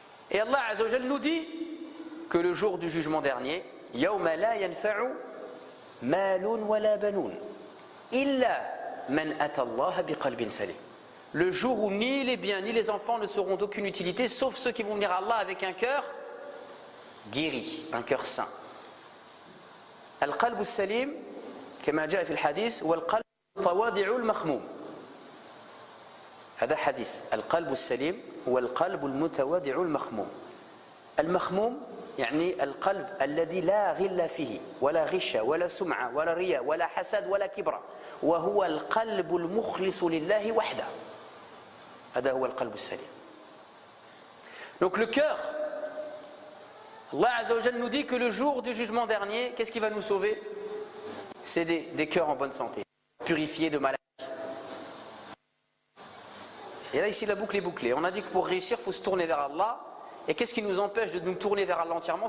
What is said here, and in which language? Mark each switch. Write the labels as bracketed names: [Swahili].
[French] Et Allah Azza wa Jal nous dit que le jour du jugement dernier, [Arabic] يَوْمَ لَا يَنْفَعُ مَالٌ وَلَا بَنُونَ إِلَّا مَنْ أَتَى اللَّهَ بِقَلْبٍ سَلِيمٍ. [French] Le jour où ni les biens ni les enfants ne seront d'aucune utilité, sauf ceux qui vont venir à Allah avec un cœur guéri, un cœur sain. [Arabic] القلب السليم كما جاء في الحديث هو القلب التواضع المخموم. هذا حديث. القلب السليم هو القلب المتواضع المخموم. المخموم يعني القلب الذي لا غل فيه ولا غش ولا سمعة ولا رياء ولا حسد ولا كبر، وهو القلب المخلص لله وحده. هذا هو القلب السليم. [French] Donc le cœur, Allah Azza wa Jal nous dit que le jour du jugement dernier, qu'est-ce qui va nous sauver? C'est des cœurs en bonne santé, purifiés de maladies. Et là ici la boucle est bouclée. On a dit que pour réussir, il faut se tourner vers Allah. Et qu'est-ce qui nous empêche de nous tourner vers Allah entièrement?